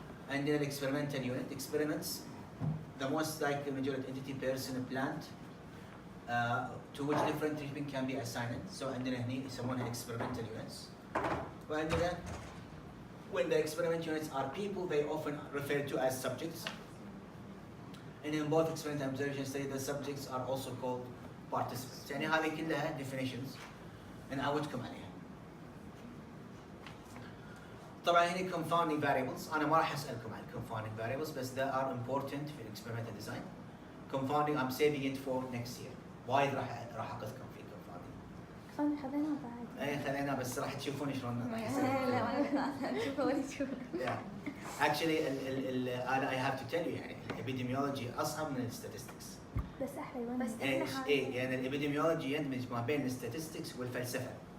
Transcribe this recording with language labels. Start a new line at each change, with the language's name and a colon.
English: And then experimental unit experiments the most likely majority entity person plant to which different treatment can be assigned. So
Arabic: عندنا هني يسمونها
English: experimental units.
Arabic: وعندنا
English: when the experimental units are people they often referred to as subjects. And in both experimental and observation study the subjects are also called participants.
Arabic: يعني هذه كلها
English: definitions and
Arabic: أعودكم عليها. طبعا هني
English: confounding variables.
Arabic: أنا ما راح أسألكم عن confounding variables بس
English: they are important
Arabic: في
English: experimental design. Confounding I'm saving it for next year.
Arabic: وايد راح اقذكم في كونفاوندينج خذيناه بعد. اي خذيناه بس راح تشوفون شلون راح يصير. لا شوفوا ولا تشوفوا.
English: Actually I have to tell you
Arabic: يعني الابيديميولوجي اصعب من الستاتستكس. بس احلى. بس ايه يعني الابيديميولوجي يندمج ما بين الستاتستكس والفلسفه.